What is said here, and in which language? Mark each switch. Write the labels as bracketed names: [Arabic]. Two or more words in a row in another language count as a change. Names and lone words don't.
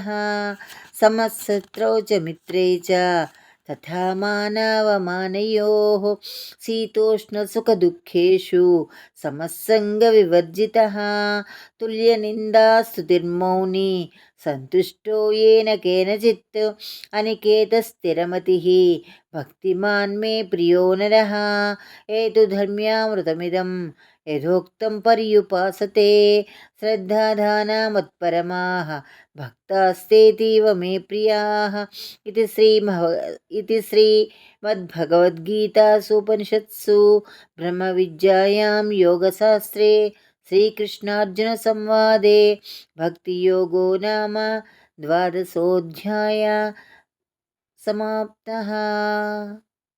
[Sanskrit] సమశత్రౌ చ మిత్రే చ తథా మానావమానయోః శీతోష్ణసుఖదుఃఖేషు సమస్సంగవివర్జితః తుల్యనిందాస్తుతిర్మౌని సంతుష్టో येन కేనచిత్ అనికేతస్థిరమతిః భక్తిమాన్ మే ప్రియో నరః. ఏతు ధర్మ్యామృతమిదం यथोक्तं पर्युपासते श्रद्धाधानामत्परमाः भक्तास्तेतीव मे प्रियाः इति श्रीमद्भगवद्गीतासूपनिषत्सु ब्रह्मविद्यायां योगशास्त्रे श्रीकृष्णार्जुनसंवादे भक्तियोगो नाम द्वादशोऽध्यायः समाप्तः।